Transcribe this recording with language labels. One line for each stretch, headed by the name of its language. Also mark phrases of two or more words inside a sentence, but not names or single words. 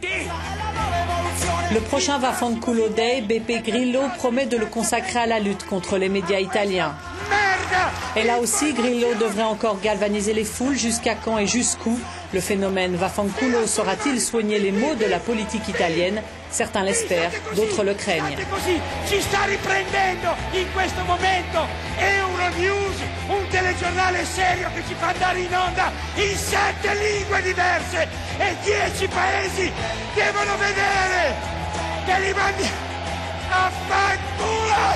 French: Le prochain Vaffanculo Day, Beppe Grillo promet de le consacrer à la lutte contre les médias italiens. Et là aussi, Grillo devrait encore galvaniser les foules. Jusqu'à quand et jusqu'où le phénomène Vaffanculo saura-t-il soigner les maux de la politique italienne? Certains l'espèrent, d'autres le craignent.
Italian: Ci sta riprendendo in questo momento Euronews, un telegiornale serio che ci fa andare in onda in 7 lingue diverse e 10 paesi devono vedere che li mandi a fanculo!